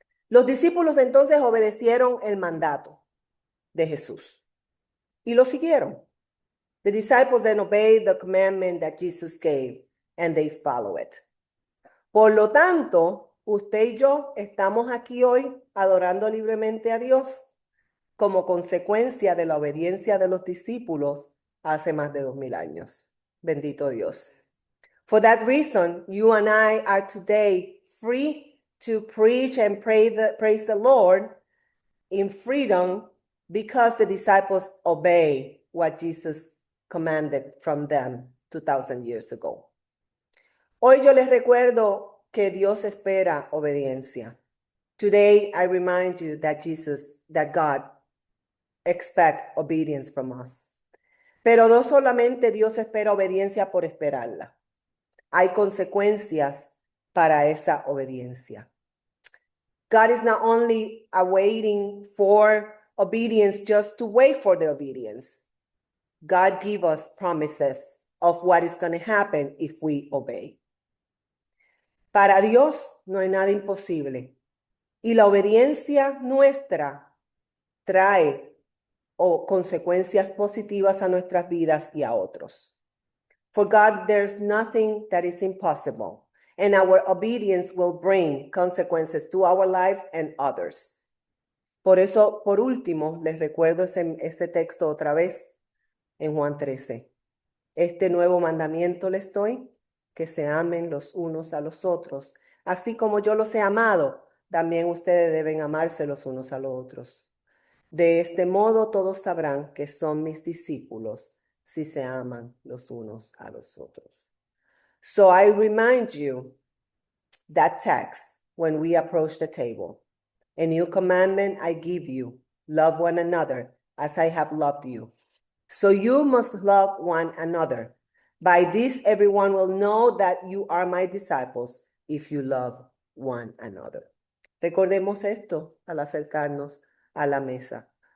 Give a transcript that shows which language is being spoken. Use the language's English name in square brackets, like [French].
[Spanish] Los discípulos entonces obedecieron el mandato de Jesús y lo siguieron. [English] The disciples then obeyed the commandment that Jesus gave and they follow it. [Spanish] Por lo tanto, usted y yo estamos aquí hoy adorando libremente a Dios como consecuencia de la obediencia de los discípulos hace más de 2000 años. Bendito Dios. [English] For that reason, you and I are today free to preach and praise the Lord in freedom because the disciples obey what Jesus commanded from them 2,000 years ago. [Spanish] Hoy yo les recuerdo que Dios espera obediencia. [English] Today I remind you that God expects obedience from us. [Spanish] Pero no solamente Dios espera obediencia por esperarla. Hay consecuencias para esa obediencia. [English] God is not only awaiting for obedience just to wait for the obedience. God gives us promises of what is going to happen if we obey. [Spanish] Para Dios no hay nada imposible. Y la obediencia nuestra trae consecuencias positivas a nuestras vidas y a otros. [English] For God, there's nothing that is impossible, and our obedience will bring consequences to our lives and others. [Spanish] Por eso, por último, les recuerdo ese texto otra vez en Juan 13. Este nuevo mandamiento les doy, que se amen los unos a los otros. Así como yo los he amado, también ustedes deben amarse los unos a los otros. De este modo todos sabrán que son mis discípulos si se aman los unos a los otros. [English] So I remind you that text when we approach the table. A new commandment I give you, love one another as I have loved you. So you must love one another. By this everyone will know that you are my disciples if you love one another. [Spanish] Recordemos esto al acercarnos a la mesa.